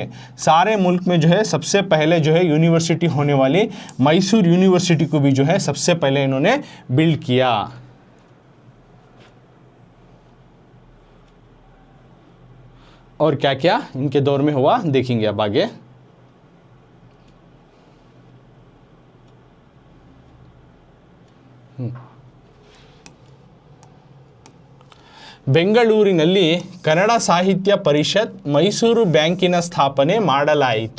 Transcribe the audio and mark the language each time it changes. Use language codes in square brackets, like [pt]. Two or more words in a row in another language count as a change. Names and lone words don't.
[hi] सारे मुल्क में जो है सबसे पहले जो है यूनिवर्सिटी होने वाली मैसूर यूनिवर्सिटी को भी जो है सबसे पहले इन्होंने बिल्ड किया। और क्या क्या इनके दौर में हुआ देखेंगे अब आगे। [kn] ಬೆಂಗಳೂರಿನಲ್ಲಿ ಕನ್ನಡ ಸಾಹಿತ್ಯ ಪರಿಷತ್ ಮೈಸೂರು ಬ್ಯಾಂಕಿನ ಸ್ಥಾಪನೆ ಮಾಡಲಾಯಿತು.